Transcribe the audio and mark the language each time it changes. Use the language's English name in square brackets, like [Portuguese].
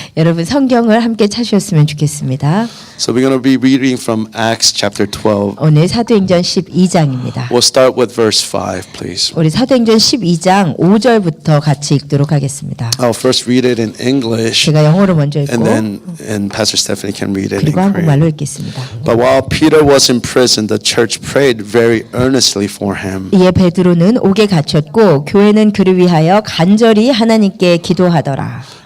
[Korean] 여러분 성경을 함께 찾으셨으면 좋겠습니다. [English] So we're going to be reading from Acts chapter 12. [Korean] 오늘 사도행전 12장입니다. [English] We'll start with verse 5, please. [Korean] 우리 사도행전 12장 5절부터 같이 읽도록 하겠습니다. [English] I'll first read it in English, [Korean] 제가 영어로 먼저 읽고 [English] and Pastor Stephanie can read it in [Korean] 그리고 [English] Korean. [Korean] 한국말로 읽겠습니다. [English] But while Peter was in prison, the church prayed very earnestly for him. [Korean] 이에 베드로는 옥에 gat혔고 교회는 그를 위하여 간절히 하나님께 기도하더라.